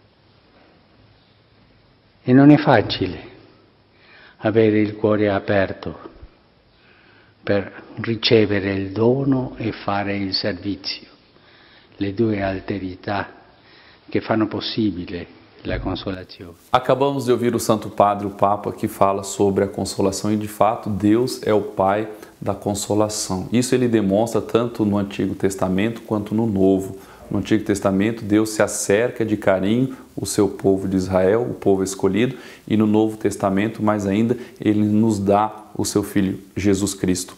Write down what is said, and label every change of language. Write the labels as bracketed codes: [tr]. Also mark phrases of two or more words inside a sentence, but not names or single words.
[it] E non è facile avere il cuore aperto per ricevere il dono e fare il servizio, le due alterità che fanno possibile la consolazione. [pt] Acabamos de ouvir o Santo Padre, o Papa, que fala sobre a consolação e de fato Deus é o Pai da consolação. Isso ele demonstra tanto no Antigo Testamento quanto no Novo. No Antigo Testamento, Deus se acerca de carinho o seu povo de Israel, o povo escolhido, e no Novo Testamento, mais ainda, Ele nos dá o seu Filho, Jesus Cristo.